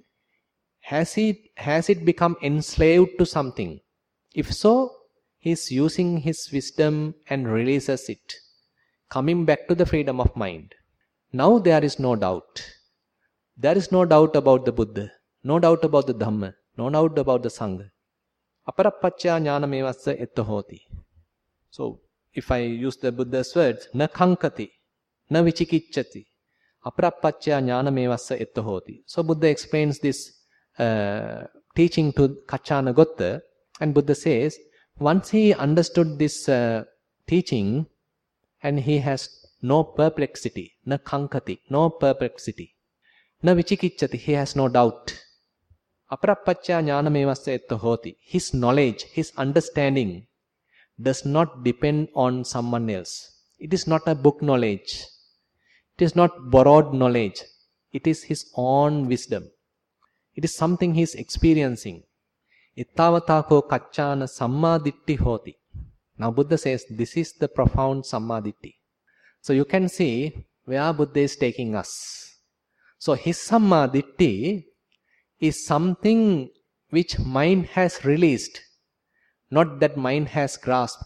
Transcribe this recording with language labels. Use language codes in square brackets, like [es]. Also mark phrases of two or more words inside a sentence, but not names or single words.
[en] Has it become enslaved to something? If so, he is using his wisdom and releases it, coming back to the freedom of mind. Now there is no doubt. There is no doubt about the Buddha, no doubt about the Dhamma, no doubt about the Sangha. [pi] Aparappaccha jnanamevassa etta hoti. [en] So, if I use the Buddha's words, [pi] na kankati, na vichikicchati, aparappaccha jnanamevassa etta hoti. [en] So, Buddha explains this teaching to Kaccana Gotta, and Buddha says, once he understood this teaching, and he has no perplexity, [pi] na kankati, [en] no perplexity, [pi] na vichikicchati, [en] he has no doubt. [pi] Aparappaccha jnanamevassa etta hoti. [en] His knowledge, his understanding does not depend on someone else. It is not a book knowledge. It is not borrowed knowledge. It is his own wisdom. It is something he is experiencing. [pi] Ittavatako kaccana sammaditthi hoti. [en] Now Buddha says this is the profound sammaditthi. So you can see where Buddha is taking us. So his sammaditthi is something which mind has released, not that mind has grasped.